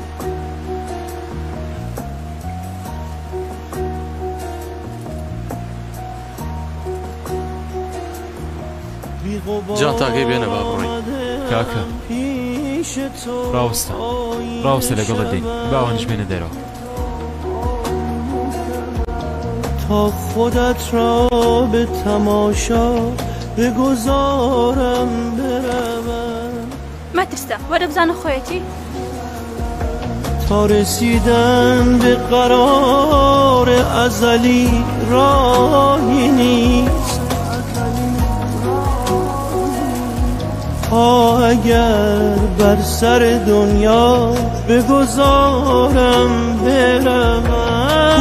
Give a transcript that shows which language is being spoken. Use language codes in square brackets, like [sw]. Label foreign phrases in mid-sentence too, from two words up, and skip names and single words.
[ckb] جان تاگەی بێنە با بڕۆین. کاکە ڕاوستە لەگەڵت دێین، باوانش بێنە دەرەوە. [fa] تا خودت را به تماشا بگذارم بروم. [ckb] مەترسە وەرە بزانە خۆیەتی. [fa] تا رسیدن به قرار ازلی راهی نیست، اگر بر سر دنیا بگذارم بروم.